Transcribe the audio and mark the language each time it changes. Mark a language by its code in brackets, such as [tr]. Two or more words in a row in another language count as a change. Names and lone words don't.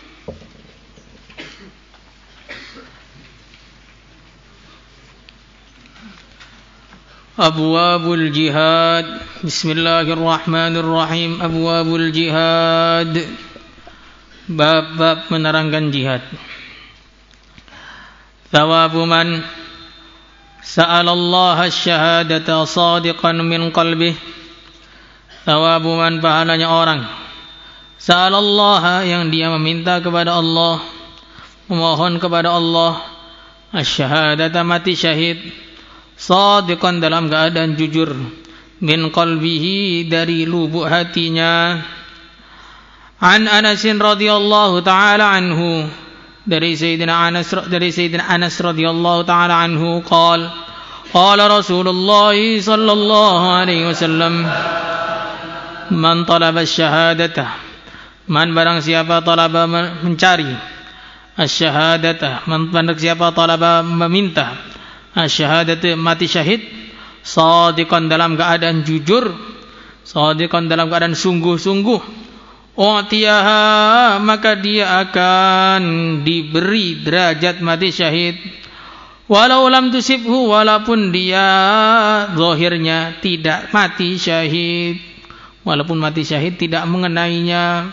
[ar] أبواب الجهاد. [id] Bismillahirrahmanirrahim. [ar] أبواب الجهاد, [id] bab-bab menerangkan jihad. [ar] ثواب من سأل الله شهادة صادقا من قلبه. ثواب من, [id] pahalanya orang sa'alallaha, yang dia meminta kepada Allah, memohon kepada Allah, asyhadata, mati syahid, shadiqan, dalam keadaan jujur, [ar] من قلبه, [id] dari lubuk hatinya. [ar] عن أنس رضي الله تعالى عنه, dari سيدنا أنس رضي الله تعالى عنه قال رسول الله صلى الله عليه wasallam, من طلب شهادة من, [id] barang siapa, talaba, mencari, asyhadata, man, barang siapa, talaba, meminta, asyhadata, mati syahid, shadiqan, dalam keadaan jujur, shadiqan, dalam keadaan sungguh-sungguh, u'tiyaha, maka dia akan diberi derajat mati syahid, [ar] ولو لم تصبه, [id] walaupun dia zahirnya tidak mati syahid, walaupun mati syahid tidak mengenainya.